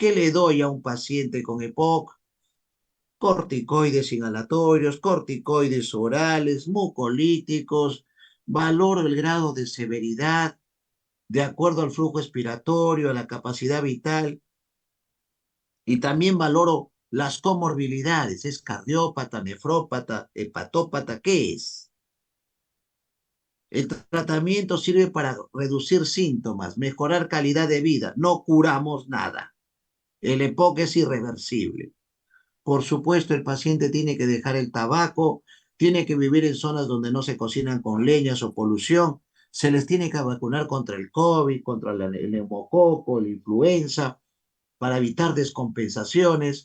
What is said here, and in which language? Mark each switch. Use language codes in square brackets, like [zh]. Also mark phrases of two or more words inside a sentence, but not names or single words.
[es] ¿Qué le doy a un paciente con EPOC? Corticoides inhalatorios, corticoides orales, mucolíticos, valoro el grado de severidad de acuerdo al flujo expiratorio, a la capacidad vital, y también valoro las comorbilidades. ¿Es cardiópata, nefrópata, hepatópata? ¿Qué es? El tratamiento sirve para reducir síntomas, mejorar calidad de vida. No curamos nada. El EPOC es irreversible. Por supuesto, el paciente tiene que dejar el tabaco, tiene que vivir en zonas donde no se cocinan con leñas o polución, se les tiene que vacunar contra el COVID, contra el neumococo, la influenza, para evitar descompensaciones.